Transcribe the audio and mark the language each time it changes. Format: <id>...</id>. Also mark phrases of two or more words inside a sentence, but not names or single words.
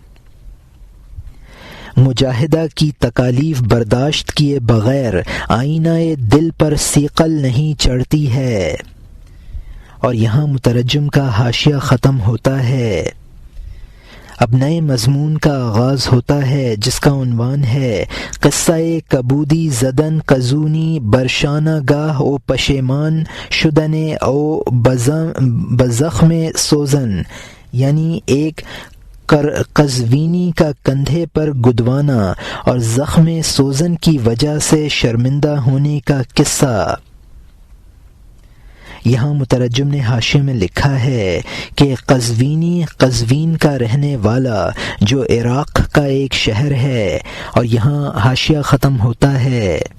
<ur>مجاہدہ کی تکالیف برداشت کیے بغیر آئینہ دل پر ثقل نہیں چڑھتی ہے۔ اور یہاں مترجم کا حاشیہ ختم ہوتا ہے۔ اب نئے مضمون کا آغاز ہوتا ہے جس کا عنوان ہے</ur> <fa>قصہ کبودی زدن قزونی برشانہ گاہ او پشیمان شدن او بزخم سوزن،</fa> <ur>یعنی ایک قزوینی کا کندھے پر گدوانا اور</ur> <fa>زخم سوزن</fa> <ur>کی وجہ سے شرمندہ ہونے کا قصہ۔ یہاں مترجم نے حاشیے میں لکھا ہے کہ قزوینی قزوین کا رہنے والا جو عراق کا ایک شہر ہے، اور یہاں حاشیہ ختم ہوتا ہے۔</ur>